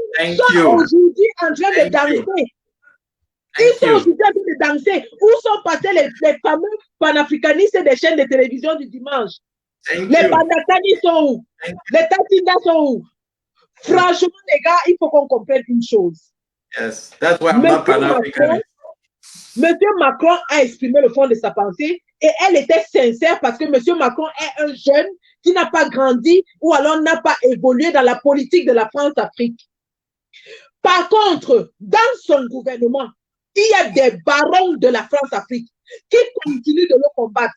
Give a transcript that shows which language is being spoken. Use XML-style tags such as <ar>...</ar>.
<fr>Ils sont aujourd'hui en train de danser. Ils sont aujourd'hui en train de danser. Où sont passés les fameux panafricanistes des chaînes de télévision du dimanche? Les Bandatani sont où? Les Tatinda sont où? Franchement, les gars, il faut qu'on comprenne une chose.</fr> <en>Yes, that's why I'm not Pan-Africanist.</en> <fr>Monsieur Macron a exprimé le fond de sa pensée et elle était sincère parce que Monsieur Macron est un jeune qui n'a pas grandi ou alors n'a pas évolué dans la politique de la France-Afrique. Par contre, dans son gouvernement, il y a des barons de la France-Afrique qui continuent de le combattre.</fr>